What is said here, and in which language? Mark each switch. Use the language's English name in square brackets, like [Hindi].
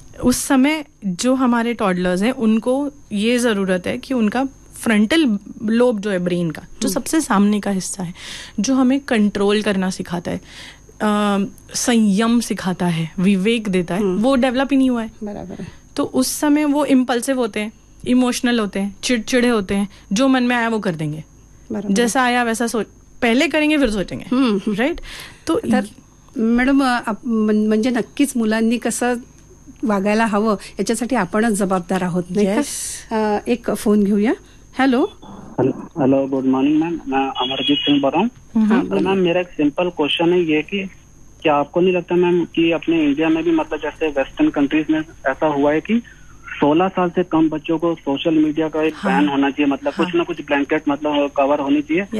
[Hindi] उस समय जो हमारे टॉडलर्स हैं उनको ये जरूरत है कि उनका फ्रंटल लोब जो है ब्रेन का, जो सबसे सामने का हिस्सा है, जो हमें कंट्रोल करना सिखाता है, संयम सिखाता है, विवेक देता है, वो डेवलप ही नहीं हुआ है. बराबर. तो उस समय वो इम्पल्सिव होते हैं, इमोशनल होते हैं, चिड़चिड़े होते हैं, जो मन में आया वो कर देंगे, जैसा आया वैसा सोच पहले करेंगे फिर सोचेंगे. राइट. तो [Marathi] मैडम म्हणजे नक्कीच मुलांनी कसं वागायला हवं याच्यासाठी आपणच जबाबदार आहोत. एक फोन घेऊया. Hello. [Hindi] Hello, good morning ma'am, मैं अमरजीत सिंह बोल रहा हूँ. मैम मेरा एक सिंपल क्वेश्चन है ये कि क्या आपको नहीं लगता मैम कि अपने इंडिया में भी मतलब जैसे वेस्टर्न कंट्रीज में ऐसा हुआ है कि 16 साल से कम बच्चों को सोशल मीडिया का एक बैन होना चाहिए, मतलब कुछ ना कुछ ब्लैंकेट मतलब कवर होनी चाहिए.